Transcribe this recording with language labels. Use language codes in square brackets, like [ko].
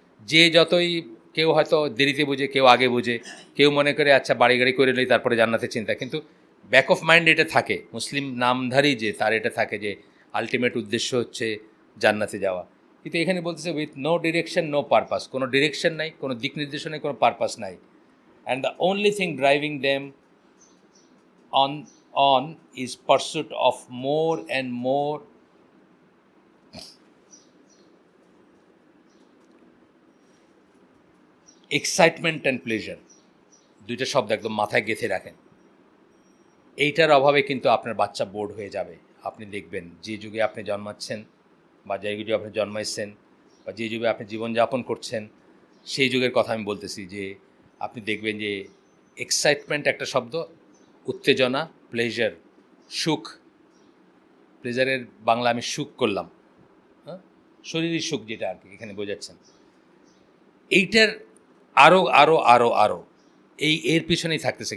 [bn] যে যতই, কেউ হয়তো দেরিতে বুঝে, কেউ আগে বুঝে, কেউ মনে করে আচ্ছা বাড়ি গাড়ি করে নিই তারপরে জান্নাতে চিন্তা, কিন্তু ব্যাক অফ মাইন্ড এটা থাকে, মুসলিম নামধারী যে তার এটা থাকে যে আলটিমেট উদ্দেশ্য হচ্ছে জান্নাতে যাওয়া। কিন্তু এখানে বলতেছে [en] with no direction, no purpose, [bn] কোনো ডিরেকশন নাই, কোনো দিক নির্দেশন নেই, কোনো পারপাস নাই। [en] And the only thing driving them on is pursuit of more and more excitement and pleasure. [bn] দুইটা শব্দ একদম মাথায় গেঁথে রাখেন। এইটার অভাবে কিন্তু আপনার বাচ্চা বোর্ড হয়ে যাবে। আপনি দেখবেন যে যুগে আপনি জন্মাচ্ছেন বা যে যুগে আপনি জন্মাইছেন বা যে যুগে আপনি জীবনযাপন করছেন, সেই যুগের কথা আমি বলতেছি, যে আপনি দেখবেন যে এক্সাইটমেন্ট একটা শব্দ, উত্তেজনা, প্লেজার, সুখ, প্লেজারের বাংলা আমি সুখ করলাম, হ্যাঁ, শরীরের সুখ যেটা আর কি এখানে বোঝাচ্ছেন, এইটার আরও আরও আরও আরও এর পিছনেই থাকতেছে।